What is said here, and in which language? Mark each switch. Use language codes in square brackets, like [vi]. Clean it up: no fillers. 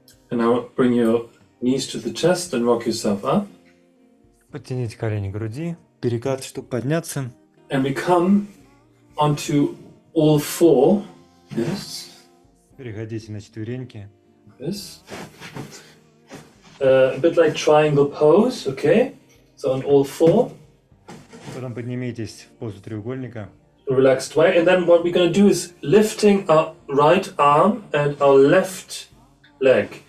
[en] And now bring your knees to the chest and rock yourself up. [ru] Подтяните колени к груди. Перекат, чтобы подняться. [en] And we come onto all four. Yes. [ru] Переходите на четвереньки. [en] This. A bit like triangle pose, okay? So on all four, [ru] Потом поднимитесь в позу треугольника. [en] relaxed way. And then what we're going to do is lifting our right arm and our left leg.